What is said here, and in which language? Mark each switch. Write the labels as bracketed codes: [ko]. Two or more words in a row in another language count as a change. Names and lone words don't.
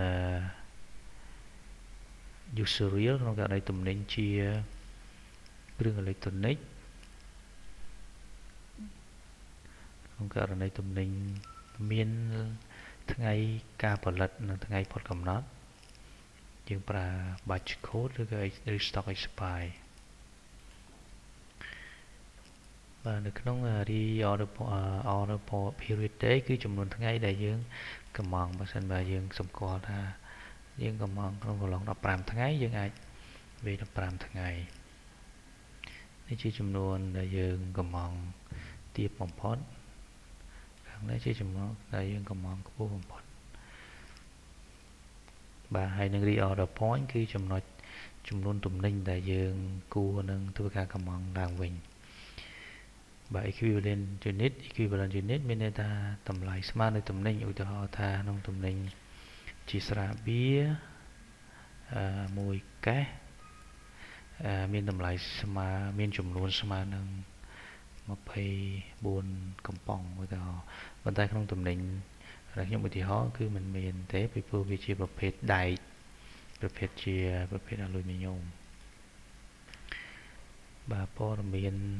[en] user real [km] ក្នុងករណីទំនិញជាគ្រឿងអេឡិចត្រូនិកក្នុងករណីទំនិញមានថ្ងៃការផលិតនិងថ្ងៃផុតកំណត់យើងប្រើ [en] batch code [km] ឬក៏ [en] stock expire [km] បាទនៅក្នុង [en] order period day [km] គឺចំនួនថ្ងៃដែលយើងកម្មង់បើសិនបើយើងសម្គាល់ថាយើងកម្មង់ក្នុងកន្លង15ថ្ងៃយើងអាចវាយ15ថ្ងៃនេះជាចំនួនដែលយើងកម្មង់ទាបបំផុតខាងនេះជាចំនួនដែលយើងកម្មង់ខ្ពស់បំផុត បាទហើយនឹង [en] reorder point [km] គឺចំណុចចំនួនទំនិញដែលយើងគួរនឹងធ្វើការកម្មង់ឡើងវិញបាទ [en] equivalent unit [km] មានន័យថាតម្លៃស្មើនឹងទំនិញឧទាហរណ៍ថាក្នុងទំនិញជាស្រាបៀរមួយកេសមានតម្លៃស្មើមានចំនួនស្មើនឹង 24កំប៉ុងឧទាហរណ៍ប៉ុន្តែក្នុងទំនិញដែលខ្ញុំឧទាហរណ៍គឺមិនមានទេពីព្រោះវាជាប្រភេទដែកប្រភេទអាលុយមីញ៉ូមបាទព័ត៌មាន